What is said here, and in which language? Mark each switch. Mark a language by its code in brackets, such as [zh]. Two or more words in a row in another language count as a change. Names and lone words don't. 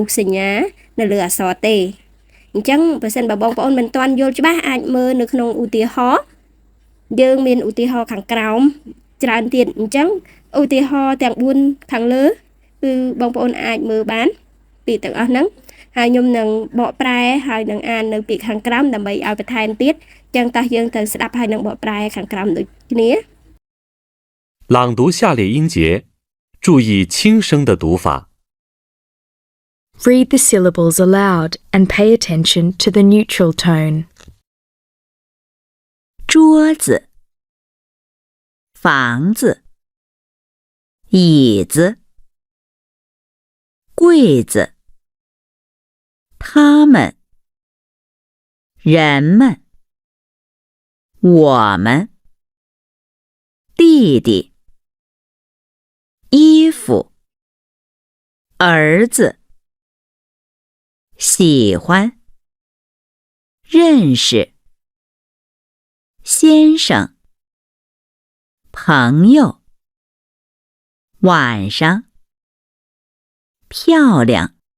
[km] សញ្ញានៅលើអក្សរទេអញ្ចឹងបើសិនបើបងប្អូនមិនទាន់យល់ច្បាស់អាចមើលនៅក្នុងឧទាហរណ៍យើងមានឧទាហរណ៍ខាងក្រោមច្រើនទៀតអញ្ចឹងឧទាហរណ៍ទាំង4ខាងលើគឺបងប្អូនអាចមើលបានពាក្យទាំងអស់ហ្នឹងហើយខ្ញុំនឹងបកប្រែហើយនឹងអាននៅពាក្យខាងក្រោមដើម្បីឲ្យបន្ថែមទៀតអញ្ចឹងតោះយើងទៅស្ដាប់ហើយនឹងបកប្រែខាងក្រោមដូចគ្នា [zh] 朗读下列音节，注意轻声的读法。 [en] Read the syllables aloud and pay attention to the neutral tone. [zh] 桌子、房子、椅子、柜子、他们、人们、我们、弟弟、衣服、儿子、喜欢、认识、先生、朋友、晚上、漂亮。